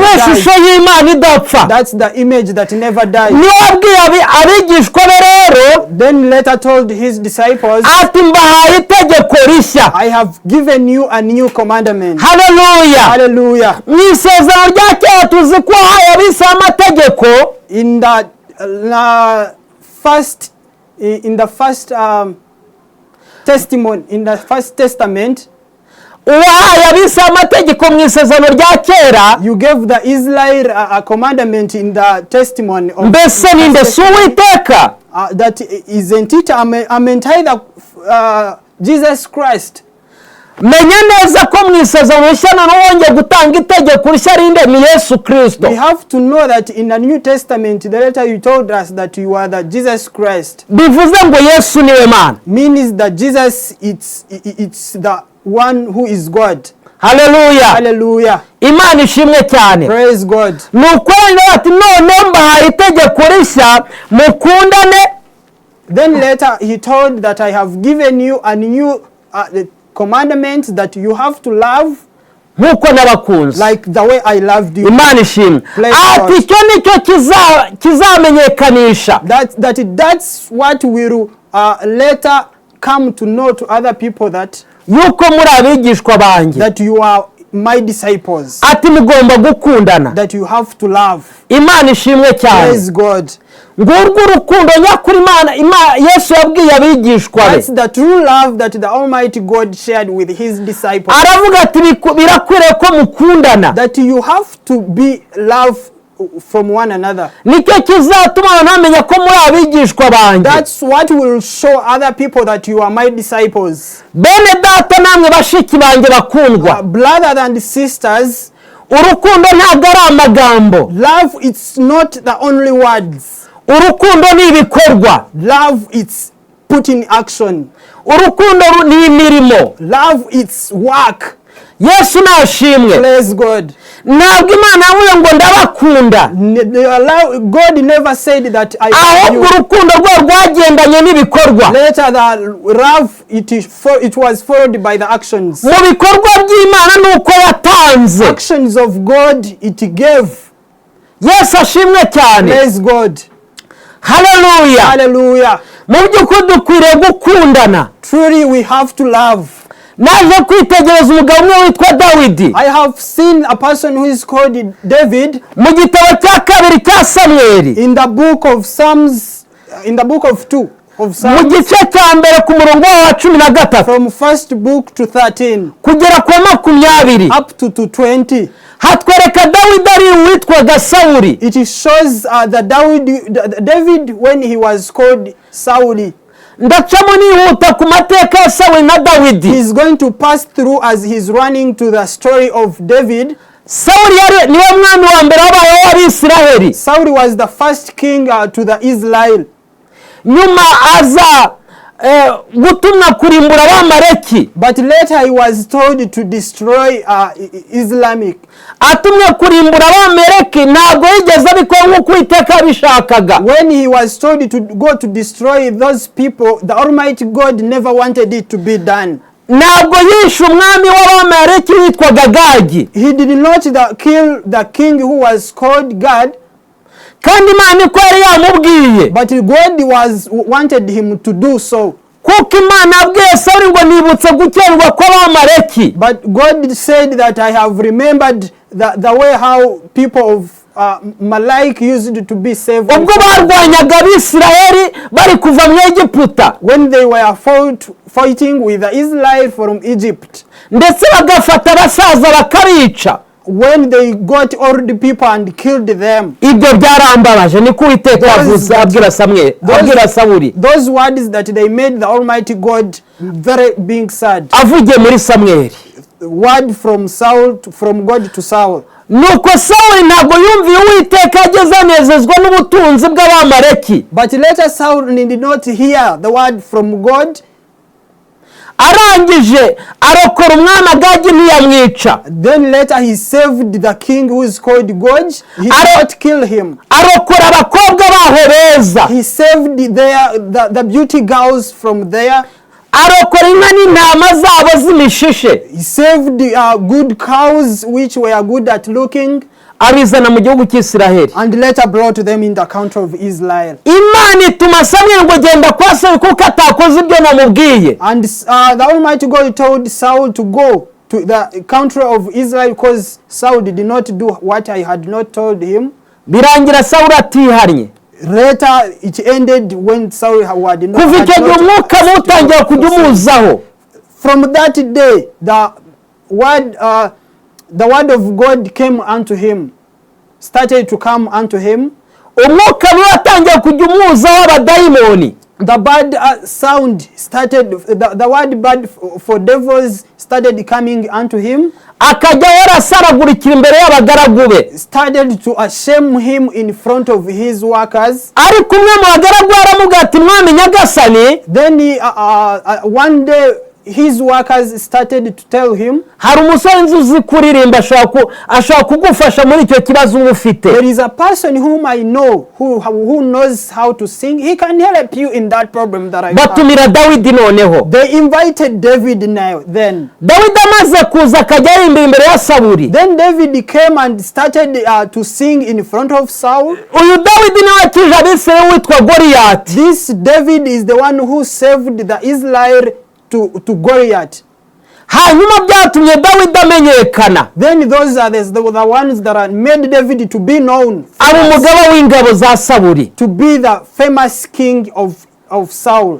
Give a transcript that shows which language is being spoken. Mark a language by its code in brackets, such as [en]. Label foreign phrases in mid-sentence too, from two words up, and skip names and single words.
[en] dies. [rw] N'ishusho y'Imana idapfa. [en] That's the image that never dies. [rw] Niwe abwiye abigishwa be rero, [en] then later told his disciples, [rw] ati mbahaye itegeko rishya. [en] I have given you a new commandment. Hallelujah. Hallelujah. [rw] Mu isezerano rya kera tuzi ko haye abise amategeko. [en] In the first testimony, in the First Testament, [rw] uwahaye abise amategeko mu isezerano rya kera, [en] you gave the Israel a commandment in the testimony of [rw] mbese ninde si Uwiteka? [en] That isn't it either Jesus Christ. [rw] Menya neza ko mu isezerano rishya wongeye gutanga itegeko rishya rinde ni Yesu Kristo. [en] We have to know that in the New Testament, the letter you told us that you are the Jesus Christ. [rw] Bivuze ngo Yesu niwe Mana. [en] Means that Jesus, it's the one who is God. Hallelujah. Hallelujah. [rw] Imana ishimwe cyane. [en] Praise God. [rw] Nuko ati none mbahaye itegeko rishya mukundane. [en] Then later he told that I have given you a new commandment that you have to love [rw] nkuko nabakunze, [en] like the way I loved you. [rw] Imana ishimwe. Ati cyo nicyo kizamenyekanisha. [en] That's what will later come to know to other people that [rw] yuko muri abigishwa banjye, [en] that you are my disciples. [rw] Ati mugomba gukundana. [en] That you have to love. [rw] Imana ishimwe cyane. [en] Praise God. [rw] Ngurwo urukundo nyakuri Imana Yesu yabwiye abigishwa be. [en] That's the true love that the Almighty God shared with his disciples. [rw] Aravuga ati birakwiriye ko mukundana. [en] That you have to be love from one another. [rw] Nicyo kizatuma namenye ko muri abigishwa banjye. [en] That's what will show other people that you are my disciples. [rw] Bene data namwe bashiki banjye bakundwa. [en] Brothers and sisters, [rw] urukundo ntabwo ari amagambo. [en] Love, it's not the only words. [rw] Urukundo ni ibikorwa. [en] Love, it's put in action. [rw] Urukundo ni imirimo. [en] Love, it's work. [rw] Yesu nashimwe. [en] Praise God. [rw] Ntabwo Imana yavuze ngo ndabakunda. [en] God never said that I love you. [rw] Urukundo rwo rwagendanye n'ibikorwa. [en] Later the love, it was followed by the actions. [rw] Mu bikorwa by'Imana nuko yatanze. [en] Actions of God, it gave. [rw] Yesu ashimwe cyane. [en] Praise God. Hallelujah. Hallelujah. [rw] Mu by'ukuri dukwiriye gukundana. [en] Truly we have to love. [rw] Naje kwitegereza umugabo umwe witwa Dawidi. [en] I have seen a person who is called David. [rw] Mu gitabo cya kabiri cya Samuel. [en] In the book of Psalms, in the book of 2. of [rw] mu Psalms gice cya mbere ku murongo wa 13 [en] from first book to 13 [rw] kugera ku 20 [en] up to 20. [rw] hatwereka Dawidi ari uwitwaga Sawuli. [en] It shows that David when he was called Saul. [rw] ndacamo nihuta ku mateka ya Sawuli na Dawidi. [en] He's going to pass through as he's running to the story of David. [rw] Sawuli yari niwe mwami wa mbere w'abaye w'Abisiraheli. [en] Saul was the first king to the Israel. [rw] nyuma aza gutumwa kurimbura Abamaleki. [en] But later he was told to destroy Islamic. [rw] atumwe kurimbura Abamaleki ntabwo yigeze abikora nk'uko Uwiteka bishakaga. [en] When he was told to go to destroy those people, the Almighty God never wanted it to be done. [rw] ntabwo yishe umwami w'Abamaleki witwaga Gagi. [en] He did not kill the king who was called God. [rw] kandi Imana iko yari yamubwiye. [en] But God wanted him to do so. [rw] kuko Imana yabwiye Sawuli ngo nibutse gukerwa kw'Abamaleki. [en] But God said that I have remembered the way how people of Malek used to be saved. [rw] ubwo barwanyaga Abisiraheli bari kuva mu Egiputa. [en] When they were fighting with the Israel from Egypt. [rw] ndetse bagafata abasaza bakabica. [en] When they got old people and killed them. [rw] ibyo byarambabaje niko Uwiteka yavuze abwira Sawuli. [en] Those words that they made the Almighty God very being sad. [rw] avugiye muri Samweli. [en] Word from God to Saul. [rw] nuko Sawuli ntabwo yumviye Uwiteka ageze anezezwa n'ubutunzi bw'Abamaleki. [en] But later Saul did not hear the word from God. [rw] arangije arokora umwami Agagi ntiyamwica. [en] Then later he saved the king who is called God. He did not kill him. [rw] arokora abakobwa baho beza. [en] He saved the beauty girls from there. [rw] arokora inka n'intama zabo z'imishishe. [en] He saved good cows which were good at looking. [rw] abizana mu gihugu cy'Isiraheli. [en] And later brought them in the country of Israel. [rw] Imana ituma Samweli ngo genda kwa Sawuli kuko atakoze ibyo namubwiye. [en] And the Almighty God told Saul to go to the country of Israel because Saul did not do what I had not told him. [rw] birangira Sawuli atihannye. [en] Later it ended when Saul had not. [rw] kuva icyo gihe umwuka mutangira kujya umuzaho. [en] From that day the word of God came unto him, started to come unto him. [rw] umwuka niwe watangiye kujya umuzaho abadayimoni. [en] The bad sound started, the word bad for devils started coming unto him. [rw] akajya yarasaragurikira imbere y'abagaragu be. [en] Started to shame him in front of his workers. [rw] ariko umwe mu bagaragu aramubwira ati mwami nyagasani. [en] Then one day his workers started to tell him, [rw] hari umusore nzi uzi kuririmba ashobora kugufasha muri icyo kibazo uba ufite. [en] there is a person whom I know who knows how to sing. He can help you in that problem that I have. [rw] batumira Dawidi noneho. [en] They invited David now. Then [rw] Dawidi amaze kuza akajya aririmba imbere ya Sawuli. [en] Then David came and started to sing in front of Saul. [rw] uyu Dawidi niwe wakije Abisirayeli witwa Goliyati. [en] This David is the one who saved the Israel to Goliath. [rw] hanyuma byatumye Dawidi amenyekana. [en] Then those are the ones that made David to be known. [rw] aba umugaba w'ingabo za Sawuli. [en] To be the famous king of Saul.